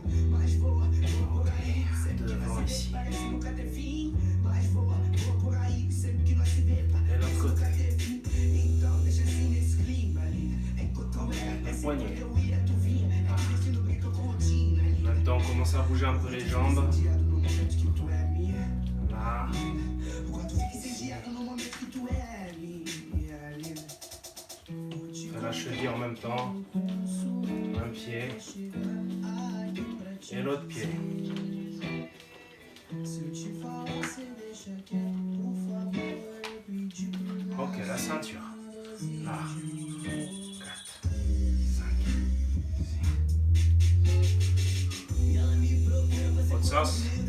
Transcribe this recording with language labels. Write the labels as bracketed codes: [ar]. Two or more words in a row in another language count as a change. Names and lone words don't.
[pt] Mas voa por aí, sempre que nós se vê, parece nunca ter fim. Mas voa por aí, sempre que nós se vê, parece nunca ter fim. Então deixa assim nesse clima ali. Enquanto eu era assim, quando eu ia, tu vinha. Aqui no brinco com rotina ali. [fr] Maintenant, on commence à bouger un peu les jambes. [pt] Incendiado no momento que tu é minha. [fr] Là. [pt] O quanto fica incendiado no momento que tu é minha. [fr] Fais la cheville en même temps. Un pied et l'autre pied. Ok, la ceinture. Là. 4, 5, 6. Autre sens.